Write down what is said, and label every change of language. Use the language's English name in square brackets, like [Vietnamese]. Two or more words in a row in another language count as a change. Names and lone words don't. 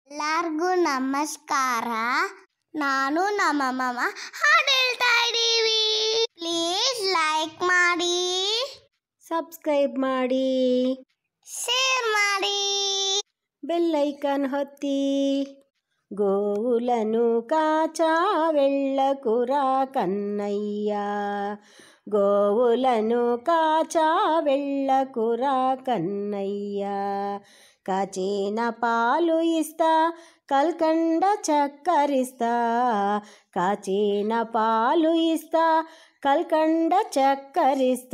[Kannada] ಎಲ್ಲರಿಗೂ ನಮಸ್ಕಾರ. ನಾನು ನಮ್ಮ ಹಾಡು ಹೇಳ್ತಾ ಇದ್ದೀವಿ. [English] please like [Kannada] ಮಾಡಿ, ಸಬ್ಸ್ಕ್ರೈಬ್ ಮಾಡಿ, ಶೇರ್ ಮಾಡಿ, [English] bell icon [Kannada] ಒತ್ತಿ. [Telugu] గోవులను కాచా వెళ్ళకురా కన్నయ్య, గోవులను కాచా వెళ్ళకురా కన్నయ్య. కాచిన పాలు ఇస్తా, కల్కండ చక్కరిస్తా, కాచిన పాలు ఇస్తా, కల్కండ చక్కరిస్తా.